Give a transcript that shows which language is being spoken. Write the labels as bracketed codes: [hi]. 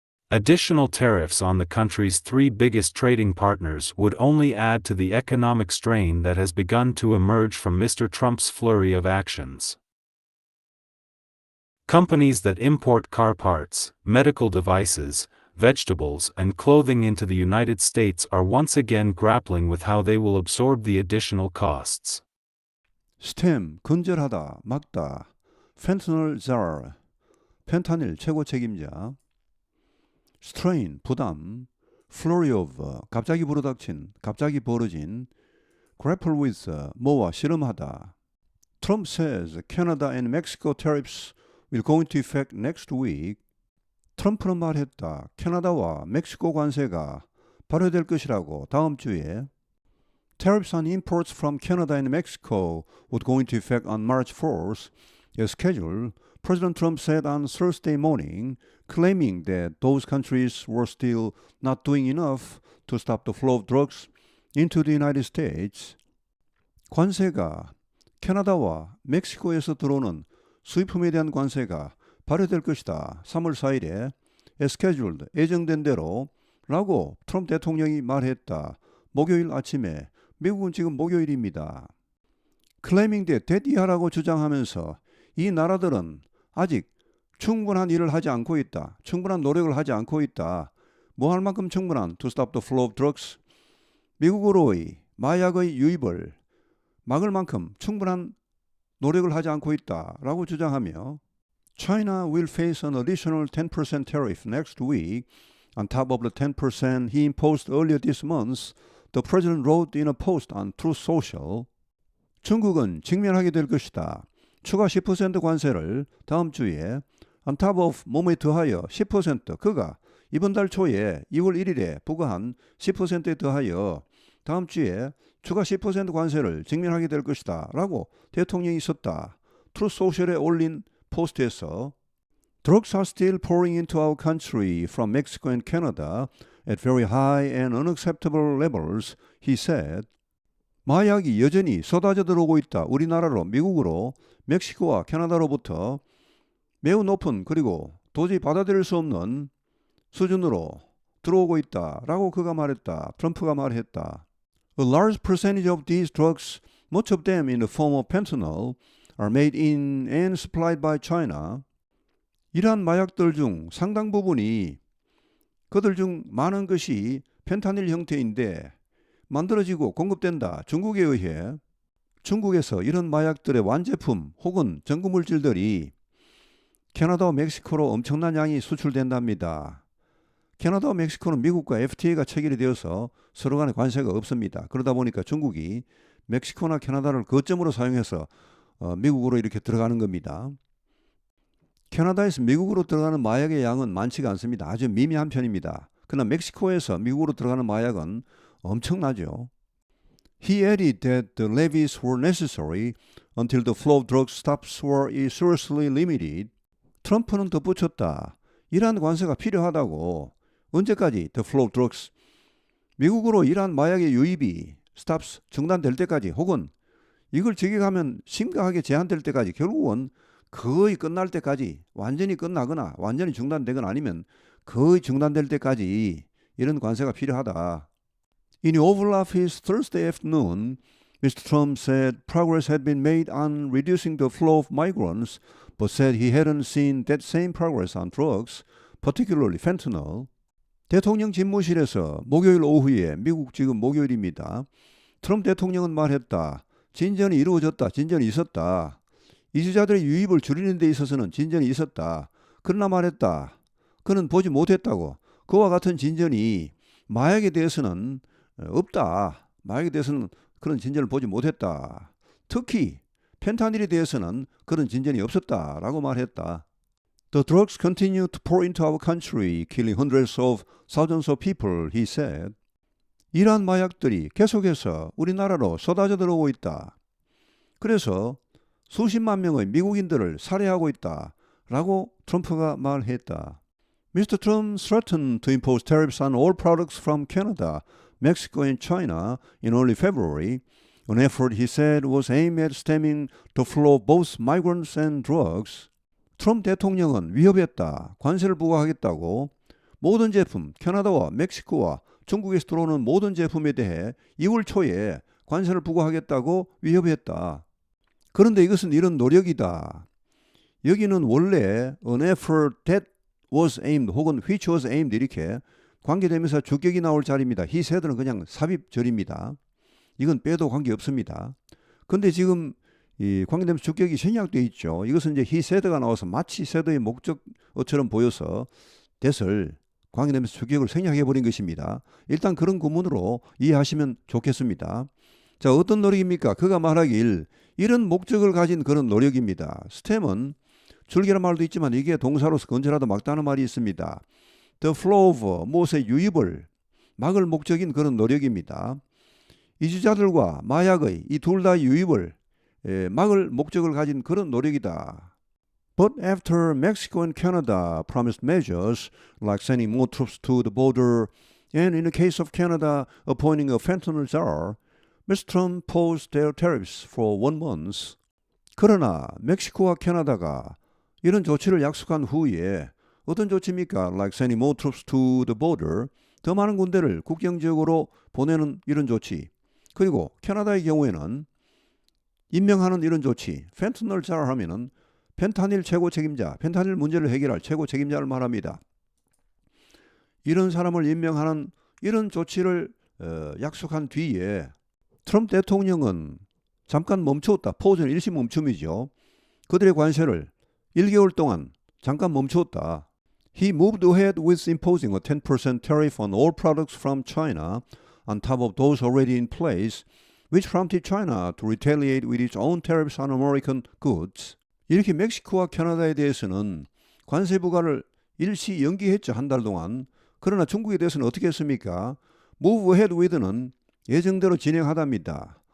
[en] Additional tariffs on the country's 3 biggest trading partners would only add to the economic strain that has begun to emerge from Mr. Trump's flurry of actions. Companies that import car parts, medical devices, vegetables and clothing into the United States are once again grappling with how they will absorb the additional costs. [ko] 스템, 근절하다, 막다, [en] fentanyl czar, [ko] 펜타닐 최고 책임자, [en] strain, [ko] 부담, [en] flurry of, [ko] 갑자기 불어닥친, 갑자기 벌어진, [en] grapple with, [ko] 뭐와 씨름하다. [en] Trump says Canada and Mexico tariffs will go into effect next week. [ko] 트럼프는 말했다. 캐나다와 멕시코 관세가 발효될 것이라고 다음 주에. [en] Tariffs on imports from Canada and Mexico would go into effect on March 4th, as scheduled, President Trump said on Thursday morning, claiming that those countries were still not doing enough to stop the flow of drugs into the United States. [ko] 관세가 캐나다와 멕시코에서 들어오는 수입품에 대한 관세가 발효될 것이다. 3월 4일에 [en] as scheduled, [ko] 예정된 대로 라고 트럼프 대통령이 말했다. 목요일 아침에 미국은 지금 목요일입니다. [en] claiming that [ko] 이하라고 주장하면서 이 나라들은 아직 충분한 일을 하지 않고 있다. 충분한 노력을 하지 않고 있다. 뭐 할 만큼 충분한 [en] to stop the flow of drugs. [ko] 미국으로의 마약의 유입을 막을 만큼 충분한 노력을 하지 않고 있다. 라고 주장하며 [en] China will face an additional 10% tariff next week on top of the 10% he imposed earlier this month, the president wrote in a post on Truth Social. [ko] 중국은 직면하게 될 것이다. 추가 10% 관세를 다음 주에 [en] on top of [ko] 몸에 더하여 10% 그가 이번 달 초에 2월 1일에 부과한 10%에 더하여 다음 주에 추가 10% 관세를 직면하게 될 것이다 라고 대통령이 썼다. Truth Social에 올린 포스트에서 [en] Drugs are still pouring into our country from Mexico and Canada at very high and unacceptable levels, he said. [ko] 마약이 여전히 쏟아져 들어오고 있다. 우리나라로, 미국으로, 멕시코와 캐나다로부터 매우 높은 그리고 도저히 받아들일 수 없는 수준으로 들어오고 있다라고 그가 말했다. 트럼프가 말했다. A large percentage of these drugs, much of them in the form of fentanyl, are made in and supplied by China. 이러한 마약들 중 상당 부분이 그들 중 많은 것이 펜타닐 형태인데 만들어지고 공급된다. 중국에 의해 중국에서 이런 마약들의 완제품 혹은 전구물질들이 캐나다와 멕시코로 엄청난 양이 수출된답니다. 캐나다와 멕시코는 미국과 FTA가 체결이 되어서 서로 간에 관세가 없습니다. 그러다 보니까 중국이 멕시코나 캐나다를 거점으로 사용해서 미국으로 이렇게 들어가는 겁니다. 캐나다에서 미국으로 들어가는 마약의 양은 많지가 않습니다. 아주 미미한 편입니다. 그러나 멕시코에서 미국으로 들어가는 마약은 엄청나죠. [en] He added that the levies were necessary until the flow of drug stops were seriously limited. [ko] 트럼프는 덧붙였다. 이러한 관세가 필요하다고. 언제까지? [en] The flow of drugs. [ko] 미국으로 이러한 마약의 유입이 stops 중단될 때까지 혹은 이걸 저격하면 심각하게 제한될 때까지 결국은 거의 끝날 때까지 완전히 끝나거나 완전히 중단되거나 아니면 거의 중단될 때까지 이런 관세가 필요하다. [en] In the Oval Office Thursday afternoon, Mr. Trump said progress had been made on reducing the flow of migrants, but said he hadn't seen that same progress on drugs, particularly fentanyl. [ko] 대통령 집무실에서 목요일 오후에 미국 지금 목요일입니다. 트럼프 대통령은 말했다. 진전이 이루어졌다. 진전이 있었다. 이주자들의 유입을 줄이는 데 있어서는 진전이 있었다. 그러나 말했다. 그는 보지 못했다고. 그와 같은 진전이 마약에 대해서는 없다. 마약에 대해서는 그런 진전을 보지 못했다. 특히 펜타닐에 대해서는 그런 진전이 없었다라고 말했다. [en] The drugs continue to pour into our country, killing hundreds of thousands of people, he said. [ko] 이러한 마약들이 계속해서 우리나라로 쏟아져 들어오고 있다. 그래서 수십만 명의 미국인들을 살해하고 있다라고 트럼프가 말했다. [en] Mr. Trump threatened to impose tariffs on all products from Canada, Mexico and China in early February, an effort he said was aimed at stemming the flow of both migrants and drugs. [ko] 트럼프 대통령은 위협했다. 관세를 부과하겠다고 모든 제품, 캐나다와 멕시코와 중국에서 들어오는 모든 제품에 대해 2월 초에 관세를 부과하겠다고 위협했다. 그런데 이것은 이런 노력이다. 여기는 원래 [en] an effort that was aimed [ko] 혹은 [en] which was aimed [ko] 이렇게 관계되면서 주격이 나올 자리입니다. [en] he said [ko] 는 그냥 삽입절입니다. 이건 빼도 관계없습니다. 근데 지금 이 관계되면서 주격이 생략되어 있죠. 이것은 이제 [en] he said [ko] 가 나와서 마치 said의 목적어처럼 보여서 that을 관계되면서 주격을 생략해버린 것입니다. 일단 그런 구문으로 이해하시면 좋겠습니다. 자, 어떤 노력입니까? 그가 말하길 이런 목적을 가진 그런 노력입니다. 스템은 줄기란 말도 있지만 이게 동사로서 건재라도 막다는 말이 있습니다. [en] The flow of [ko] 무엇의 유입을 막을 목적인 그런 노력입니다. 이주자들과 마약의 이 둘 다 유입을 막을 목적을 가진 그런 노력이다. [en] But after Mexico and Canada promised measures like sending more troops to the border and in the case of Canada appointing a fentanyl czar, Mr. Trump paused their tariffs for 1 month. [ko] 그러나 멕시코와 캐나다가 이런 조치를 약속한 후에 어떤 조치입니까? [en] Like sending more troops to the border. [ko] 더 많은 군대를 국경지역으로 보내는 이런 조치. 그리고 캐나다의 경우에는 임명하는 이런 조치. 펜타닐 잘 하면은 펜타닐 최고 책임자, 펜타닐 문제를 해결할 최고 책임자를 말합니다. 이런 사람을 임명하는 이런 조치를 약속한 뒤에 트럼프 대통령은 잠깐 멈추었다. 포즈는 일시 멈춤이죠. 그들의 관세를 1개월 동안 잠깐 멈추었다. [en] He moved ahead with imposing a 10% tariff on all products from China on top of those already in place, which prompted China to retaliate with its own tariffs on American goods. [ko] 이렇게 멕시코와 캐나다에 대해서는 관세 부과를 일시 연기했죠. 한 달 동안. 그러나 중국에 대해서는 어떻게 했습니까? [en] Move ahead with [ko] 는 예정대로 진행하답니다.